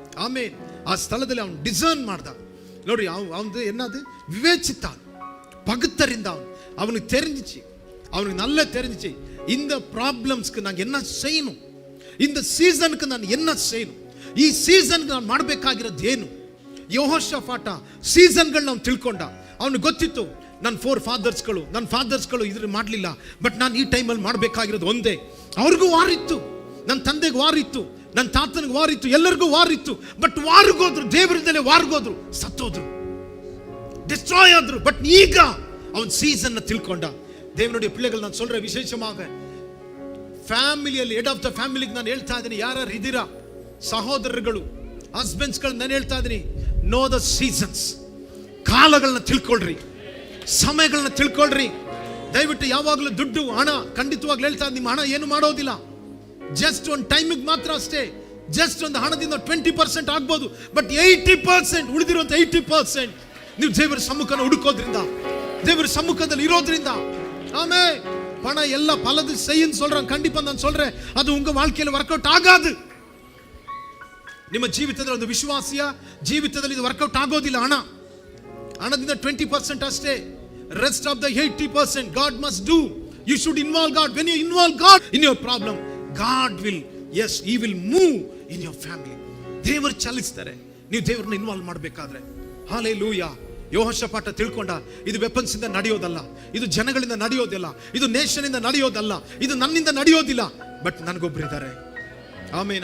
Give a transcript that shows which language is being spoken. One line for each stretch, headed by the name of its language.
Kannada: ಆಮೇಲೆ ಆ ಸ್ಥಳದಲ್ಲಿ ಅವನು ಡಿಸರ್ನ್ ಮಾಡ್ದ. ನೋಡಿ, ಅವನು ಎನ್ನದು ವಿವೇಚಿತ
Tamil: பகுத்தறிந்த அவனுக்கு தெரிஞ்சிச்சு, அவனுக்கு நல்லா தெரிஞ்சிச்சு இந்த ப்ராப்ளம்ஸ்க்கு நான் என்ன செய்யணும், இந்த
Kannada: ಸೀಸನ್ಗೆ ನಾನು
Tamil: என்ன செய்யணும்,
Kannada: ಈ ಸೀಸನ್ಗೆ ನಾನು ಮಾಡಬೇಕಾಗಿರೋದು ಏನು. ಯೆಹೋಷಾಫಾಟ ಸೀಸನ್ಗಳು ನಾವು ತಿಳ್ಕೊಂಡ. ಅವನಿಗೆ ಗೊತ್ತಿತ್ತು, ನನ್ನ ಫಾದರ್ಸ್ಗಳು ಇದ್ರ ಮಾಡಲಿಲ್ಲ, ಬಟ್ ನಾನು ಈ ಟೈಮಲ್ಲಿ ಮಾಡಬೇಕಾಗಿರೋದು ಒಂದೇ. ಅವ್ರಿಗೂ ವಾರ್ ಇತ್ತು, ನನ್ನ ತಂದೆಗೆ ವಾರ್ ಇತ್ತು, ನನ್ನ ತಾತನಿಗೆ ವಾರ್ ಇತ್ತು, ಎಲ್ಲರಿಗೂ ವಾರ್ ಇತ್ತು. ಬಟ್ ವಾರ್ಗೋದ್ರು, ದೇವರಿಂದಲೇ ವಾರ್ಗೋದ್ರು, ಸತ್ತೋದ್ರು, ಡಿಸ್ಟ್ರಾಯ್ ಆದ್ರು. ಬಟ್ ಈಗ ಅವನ್ ಸೀಸನ್ ತಿಳ್ಕೊಂಡ. ದೇವನುடைய
Tamil: பிள்ளைகள் நான் சொல்ற விசேஷமாக
Kannada: ಫ್ಯಾಮಿಲಿಯಲ್ಲಿ ಹೆಡ್ ಆಫ್ ದ ಫ್ಯಾಮಿಲಿಗೆ ನಾನು ಹೇಳ್ತಾ ಇದ್ದೀನಿ, ಯಾರು ಇದ್ದೀರಾ ಸಹೋದರರುಗಳು, ಹಸ್ಬೆಂಡ್ಸ್ಗಳು, ನಾನು ಹೇಳ್ತಾ ಇದ್ದೀನಿ,
English: know the seasons,
Kannada: ಕಾಲಗಳನ್ನ ತಿಳ್ಕೊಳ್ರಿ, ಸಮಯಗಳನ್ನ ತಿಳ್ಕೊಳ್ರಿ. ದಯವಿಟ್ಟು ಯಾವಾಗಲೂ ದುಡ್ಡು ಹಣ, ಖಂಡಿತವಾಗ್ಲೂ ಹೇಳ್ತಾ ಇದ್ದೀನಿ, ನಿಮ್ಮ ಹಣ ಏನು ಮಾಡೋದಿಲ್ಲ, ಜಸ್ಟ್ ಒಂದು ಟೈಮಿಗೆ ಮಾತ್ರ ಅಷ್ಟೇ. ಜಸ್ಟ್ ಒಂದು ಹಣದಿಂದ 20% ಆಗ್ಬೋದು, ಬಟ್ 80% ಉಳಿದಿರುವಂತ 80% ನೀವು ದೇವರ ಸಮ್ಮುಖನ ಹುಡುಕೋದ್ರಿಂದ, ದೇವರ ಸಮ್ಮುಖದಲ್ಲಿ ಇರೋದ್ರಿಂದ.
Tamil: ஆமென். பணம் எல்லாம் பலது செய்யுன்னு சொல்றான். கண்டிப்பா நான் சொல்றேன், அது உங்க வாழ்க்கையில
Kannada: ವರ್ಕ್ ಔಟ್ ಆಗಾದು. ನಿಮ್ಮ ಜೀವಿತದಲ್ಲಿ ಒಂದು ವಿಶ್ವಾಸಿಯ ಜೀವಿತದಲ್ಲಿ ಇದು ವರ್ಕ್ ಔಟ್ ಆಗೋದಿಲ್ಲ. ಹಣದಿಂದ 20% ಅಷ್ಟೇ.
English: Rest of the 80% God must do. You should involve God. When you involve God in your problem, God will, yes, he will move in your family.
Kannada: ದೇವರು ಚಲಿಸ್ತಾರೆ ನೀವು ದೇವರನ್ನ ಇನ್ವಾಲ್ವ್ ಮಾಡಬೇಕಾದ್ರೆ. ಹಾಲೆಲೂಯಾ. ಯೆಹೋಷಾಫಾಟ ತಿಳ್ಕೊಂಡ, ಇದು weapons ಇಂದ ನಡೆಯೋದಲ್ಲ, ಇದು ಜನಗಳಿಂದ ನಡೆಯೋದಿಲ್ಲ, ಇದು ನೇಷನ್ ಇಂದ ನಡೆಯೋದಲ್ಲ, ಇದು ನನ್ನಿಂದ ನಡೆಯೋದಿಲ್ಲ, ಬಟ್ ನನಗೊಬ್ಬರಿದ್ದಾರೆ. ಆಮೇನ್.